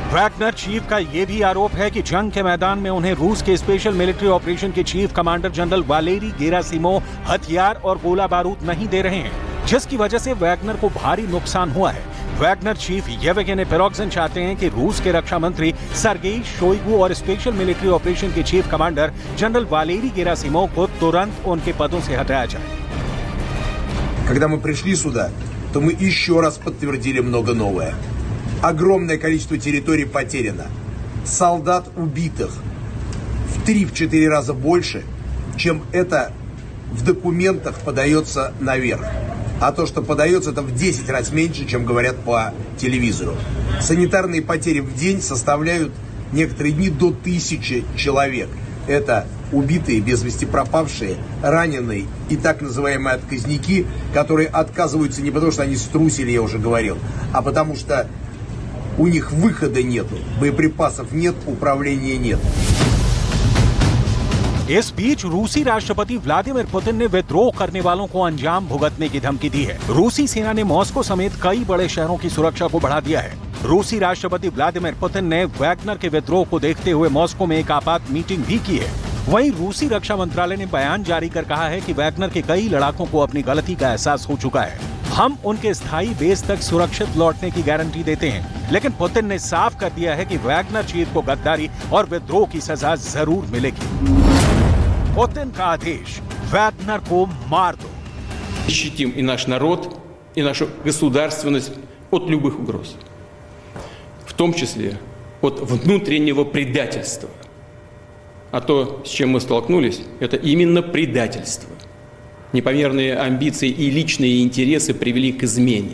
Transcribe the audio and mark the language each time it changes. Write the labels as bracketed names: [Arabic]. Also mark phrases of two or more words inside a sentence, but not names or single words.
[Hindi] वैगनर चीफ का यह भी आरोप है कि जंग के मैदान में उन्हें रूस के स्पेशल मिलिट्री ऑपरेशन के चीफ कमांडर जनरल वालेरी गेरासिमोव हथियार और गोला बारूद नहीं दे रहे हैं, जिसकी वजह से वैगनर को भारी नुकसान हुआ है। वैगनर चीफ येवगेनी प्रिगोजिन चाहते हैं कि रूस के रक्षा मंत्री सर्गेई शोइगु और स्पेशल मिलिट्री ऑपरेशन के चीफ कमांडर जनरल वालेरी गेरासिमोव को तुरंत उनके पदों से हटाया जाए। [Russian] Когда мы пришли сюда, то мы еще раз подтвердили много новое. Огромное количество территорий потеряно. солдат убитых в 3-4 раза больше, чем это в документах подается наверх. А то, что подается, это в 10 раз меньше, чем говорят по телевизору. Санитарные потери в день составляют некоторые дни до 1000 человек. Это убитые, без вести пропавшие, раненые и так называемые отказники, которые отказываются не потому, что они струсили, я уже говорил, а потому что у них выхода нету, боеприпасов нет, управления нет. [Hindi] इस बीच रूसी राष्ट्रपति व्लादिमीर पुतिन ने विद्रोह करने वालों को अंजाम भुगतने की धमकी दी है। रूसी सेना ने मॉस्को समेत कई बड़े शहरों की सुरक्षा को बढ़ा दिया है। रूसी राष्ट्रपति व्लादिमीर पुतिन ने वैगनर के विद्रोह को देखते हुए मॉस्को में एक आपात मीटिंग भी की है। वहीं रूसी रक्षा मंत्रालय ने बयान जारी कर कहा है कि वैगनर के कई लड़ाकों को अपनी गलती का एहसास हो चुका है। हम उनके स्थायी बेस तक सुरक्षित लौटने की गारंटी देते हैं, लेकिन पुतिन ने साफ कर दिया है कि वैगनर चीफ को गद्दारी और विद्रोह की सजा जरूर मिलेगी। पुतिन का आदेश, वैगनर को मार दो। [Russian] Защитим и наш народ, и нашу государственность от любых угроз, в том числе от внутреннего предательства. А то, с чем мы столкнулись, это именно предательство. Непомерные амбиции и личные интересы привели к измене.